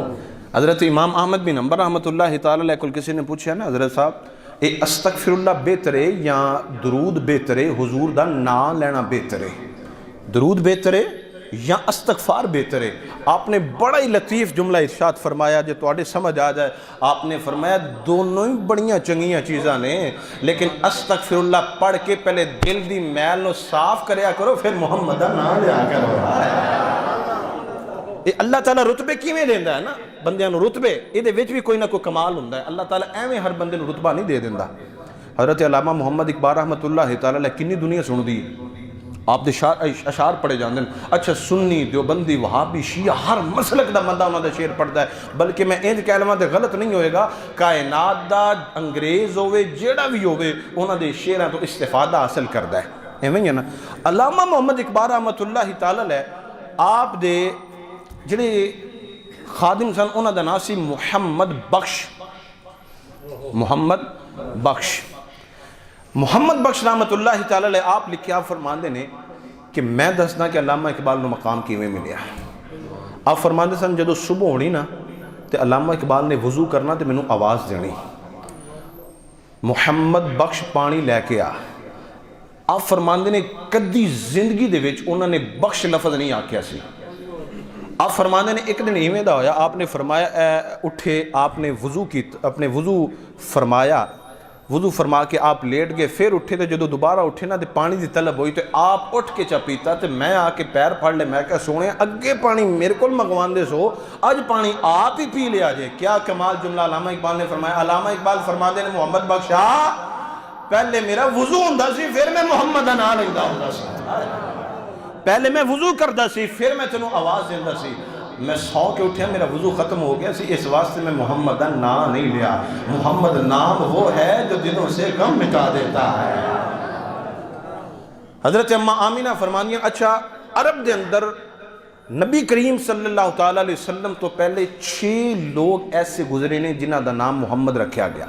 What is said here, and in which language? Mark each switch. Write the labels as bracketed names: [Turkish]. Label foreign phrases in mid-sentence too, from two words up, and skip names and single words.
[Punjabi] حضرت امام احمد بن حنبل [Arabic] رحمۃ اللہ تعالیٰ علیہ [Punjabi] کل کسی نے پوچھا نا حضرت صاحب اے [Arabic] استغفر اللہ [Punjabi] بہتر ہے یا درود بہتر ہے، حضور دا نام لینا بہتر ہے، درود بہتر ہے یا استغفار بہتر ہے؟ آپ نے بڑا ہی لطیف جملہ ارشاد فرمایا جو تواڈے سمجھ آ جائے۔ آپ نے فرمایا دونوں ہی بڑیاں چنگیاں چیزاں نے، لیکن [Arabic] استغفر اللہ [Punjabi] پڑھ کے پہلے دل دی میل نو صاف کریا کرو، پھر محمد دا نام لیا کرو۔ یہ اللہ تعالیٰ رتبے کیویں دیندا ہے نا بندیاں نو رتبے، یہ وچ بھی کوئی نہ کوئی کمال ہوندا ہے۔ اللہ تعالیٰ ایویں ہر بندے نو رتبہ نہیں دے دیندا۔ حضرت علامہ محمد اقبال [Arabic] رحمۃ اللہ تعالیٰ علیہ [Punjabi] کنی دنیا سن دی، آپ دے اشعار پڑھے جاندے ہیں۔ اچھا سنی دیوبندی وہابی شیعہ ہر مسلک دا بندہ انہاں دا شعر پڑھدا ہے، بلکہ میں انج کہہ لواں تے غلط نہیں ہوئے گا، کائنات دا انگریز ہوئے جیڑا بھی ہوئے انہاں دے شعراں تو استفادہ حاصل کردا ہے، ایویں ہی ہے نا۔ علامہ محمد اقبال [Arabic] رحمۃ اللہ تعالی علیہ [Punjabi] آپ دے جڑے خادم سن انہاں دا نام سی محمد بخش [Arabic] رحمت اللہ تعالی علیہ [Punjabi] آپ لکھیا فرماندے نے کہ میں دسنا کہ علامہ اقبال نو مقام کیویں ملیا. آپ فرماندے سن جدو صبح ہونی نا تے علامہ اقبال نے وضو کرنا تے مینوں آواز دینی محمد بخش پانی لے کے آ. آپ فرماندے نے کدی زندگی دے وچ انہوں نے بخش لفظ نہیں آکھیا سی. آپ فرماندے نے ایک دن ایویں دا ہویا آپ نے فرمایا اٹھے آپ نے وضو کی اپنے وضو فرما کے آپ لیٹ گئے پھر اٹھے تے جدو دوبارہ اٹھے نا تے پانی دی طلب ہوئی تے آپ اٹھ کے چا پیتا تے میں آ کے پیر پھڑ لے میں کہا سونے اگے پانی میرے کول منگوان دے سو اج پانی آپ ہی پی لیا جے. کیا کمال جملہ علامہ اقبال نے فرمایا. علامہ اقبال فرماتے نے محمد بخش پہلے میرا وضو ہوندا سی پھر میں محمد دا نام لکھدا ہوندا سی. پہلے میں وضو کردا سی پھر میں تینوں آواز دیندا سی. میں سو کے اٹھیا میرا وضو ختم ہو گیا سی اس واسطے میں محمد دا نام نہیں لیا. [Urdu] محمد نام وہ ہے جو دلوں سے غم مٹا دیتا ہے. [Punjabi] حضرت اماں آمینہ فرمانیاں اچھا عرب دے اندر نبی کریم [Arabic] صلی اللہ تعالیٰ علیہ وسلم [Punjabi] تو پہلے 6 لوگ ایسے گزرے نے جنہ دا نام محمد رکھیا گیا.